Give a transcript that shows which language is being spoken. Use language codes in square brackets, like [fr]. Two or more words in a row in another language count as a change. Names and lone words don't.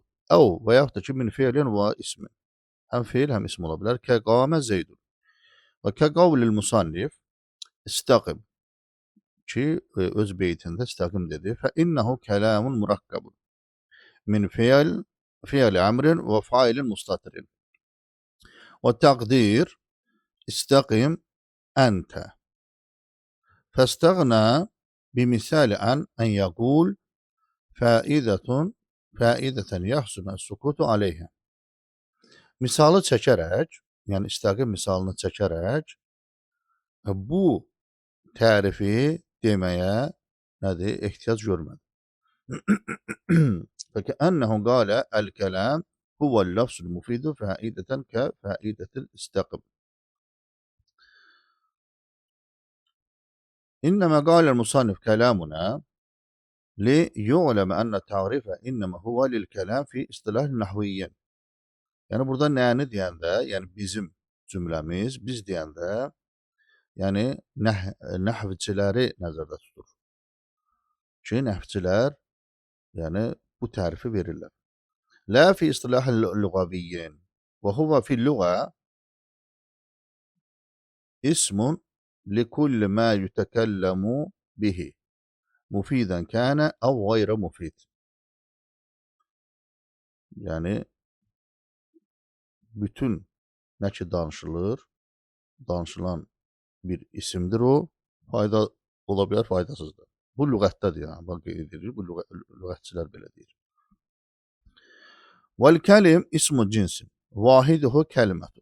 [az] Əv və yaxud da ki, [ar] من فعل واسم. [az] Həm feil, həm ism ola bilər. [ar] كقام زيد. وكقول المصنف استقم. [az] Ki, öz beytində istəqim dedi. [ar] فإنه كلام مركب. من فعل أمر وفاعل مستتر. والتقدير استقم أنت فاستغنى بمثال أن يقول فائدة يحسن السكوت عليها. [az] Misalı çəkərək, yəni istəqim misalını çəkərək bu tərifi deməyə nədir? Ehtiyac görmədi. [ar] فكأنه قال الكلام هو اللفظ المفيد فائدة كفائدة الاستقم. إنما قال المصنف كلامنا ليعلم أن التعريف إنما هو للكلام في اصطلاح النحويين. [az] Yəni burada nəyəni deyəndə, yəni bizim cümləmiz, biz deyəndə, yəni nəhvçiləri nəzərdə tutur. Ki, nəhvçilər yəni bu tərifi verirlər. [ar] لا في اصطلاح اللغويين وهو في اللغة اسم لكل ما يتكلم به مفيدا كان أو غير مفيد. [az] Yani bütün nə ki danışılır, danışılan bir isimdir o. Fayda ola bilər, faydasız da. Bu lüğətdədir yəni. Bax qeyd edilir. Bu lüğətçilər belə deyir. [ar] والكلم اسم جنس. واحده كلمة.